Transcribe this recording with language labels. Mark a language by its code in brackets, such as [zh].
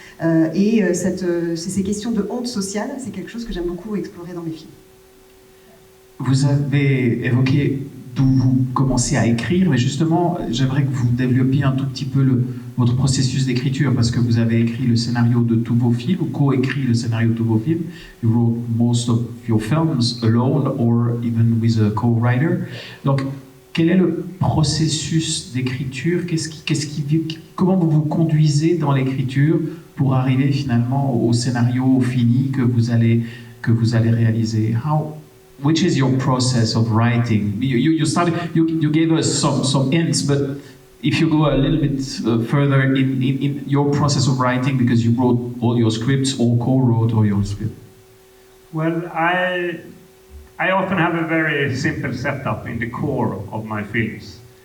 [fr] Ces questions de honte sociale, c'est quelque chose que j'aime beaucoup explorer dans mes films. Vous avez évoqué d'où vous commencez à écrire, mais justement, j'aimerais que vous développiez un tout petit peu votre processus d'écriture, parce que vous avez écrit le scénario de tous vos films, ou co-écrit le scénario de tous vos films. [en] You wrote most of your films alone, or even with a co-writer. [fr] Donc, quel est le processus d'écriture? Comment vous vous conduisez dans l'écriture pour arriver finalement au scénario fini que vous allez réaliser? [en] Which is your process of writing? You gave us some hints, but if you go a little bit further in your process of writing, because you wrote all your scripts or co-wrote all your scripts. Well, I often have a very simple setup in the core of my films.